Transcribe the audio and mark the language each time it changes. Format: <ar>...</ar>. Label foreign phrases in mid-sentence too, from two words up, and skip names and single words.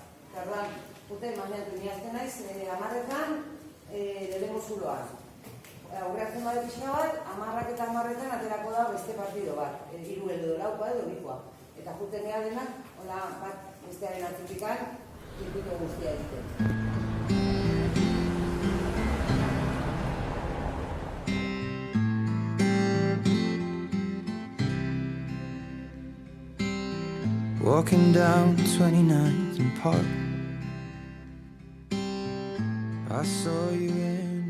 <eu>Orduan, imaginatu niazten naiz, 10etan lehenengo zuloan. Aurreatzen bade pixka bat, 10etan aterako da beste partido bat. Hiru edo laukoa edo bikoa. Eta juten gara denak, hola bat bestearen atzutikan, irkuto guztia egiten.</eu> <en>Walking down 29th and Park, I saw you in</en>